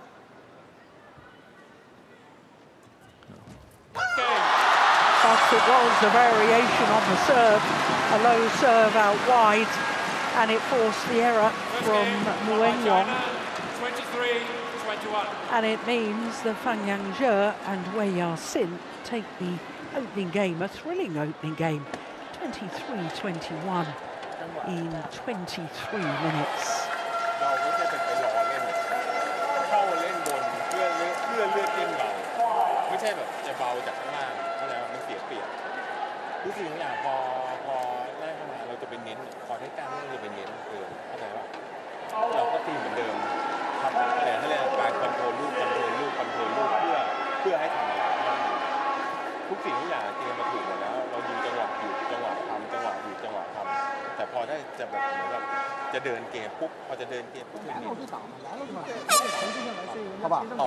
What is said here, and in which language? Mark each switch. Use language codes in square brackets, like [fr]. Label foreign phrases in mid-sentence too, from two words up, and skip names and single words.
[en] But it was a variation on the serve, a low serve out wide, and it forced the error from Fenghuang. 23-21. And it means the Fenghuang and Xiamen take the opening game, a thrilling opening game, 23-21 in 23 minutes. [th] เราไม่ใช่ไปรอเล่นเข้าเล่นบนเพื่อเลือกเล่นเบาไม่ใช่แบบจะเบาจากข้างล่างเข้าใจว่ามันเสียเป รียบทุกสิ่งทุกอย่างพอได้เข้ามาเราจะเป็นเน้นพอได้กล้ามเราจะเป็นเน้นเข้าใจว่าเราก็ตีเหมือนเดิมทำอะไรเขาเรียกการคอนโทรลลูกเพื่อให้ทำอะไรทุกสิ่งทุกอย่างเตรียมมาถูกหมดแล้วเรายิงจังหวะหยุดจังหวะทำจังหวะหยุดจังหวะทำแต่พอได้จะแบบเหมือนแบบจะเดินเกมปุ๊บพอจะเดินเกมปุ๊บนิด [zh] 好吧哦